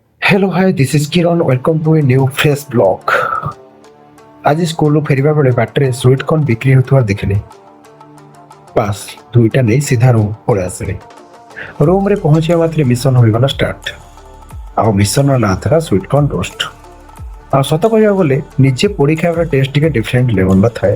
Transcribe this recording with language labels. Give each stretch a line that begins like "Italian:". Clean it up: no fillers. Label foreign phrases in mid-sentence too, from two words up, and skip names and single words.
English: Hello, hi, this is Kiran. Welcome to a new fresh vlog.
Odia: ଆଜି ସ୍କୁଲରୁ ଫେରିବା ବେଳେ ବାଟରେ
English: sweet corn
Odia: ବିକ୍ରି ହେଉଥିବା ଦେଖିଲି। ବାସ୍ ଦୁଇଟା ନେଇ ସିଧା ରୁମ୍ ପଳେଇ ଆସିଲି। ରୁମ୍ରେ ପହଞ୍ଚିବା ମାତ୍ରେ ମିଶନ ହୋଇଗଲା ଷ୍ଟାର୍ଟ। ଆଉ ମିଶନର ନାଁ ଥିଲା
English: sweet corn roast.
Odia: ଆଉ ସତ କହିବାକୁ ଗଲେ ନିଜେ ପୋଡ଼ି ଖାଇବାର ଟେଷ୍ଟ ଟିକେ
English: different level
Odia: ଥାଏ।